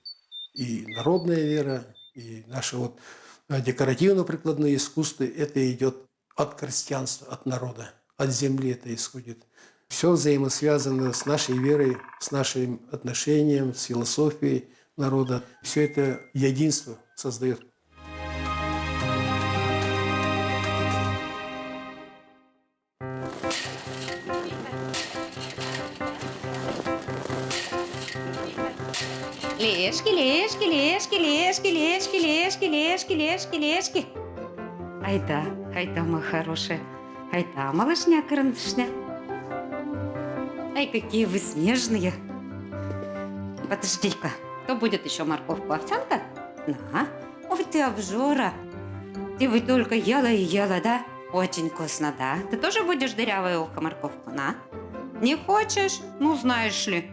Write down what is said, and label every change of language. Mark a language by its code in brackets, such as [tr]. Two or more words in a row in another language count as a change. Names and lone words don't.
[ru] И народная вера, и наше вот декоративно-прикладное искусство, это идет от крестьянства, от народа, от земли это исходит. Все взаимосвязано с нашей верой, с нашим отношением, с философией народа. Все это единство создает. Лешки, лешки, лешки, лешки, лешки, лешки, лешки, лешки, лешки. Айда, мои хорошие. Айда, малышня, карандашня. Ай, какие вы снежные. Подожди-ка, кто будет еще морковку? Овсянка? На. Ой, ты обжора. Ты бы только ела и ела, да? Очень вкусно, да? Ты тоже будешь дырявое ухо морковку? На. Не хочешь? Ну, знаешь ли.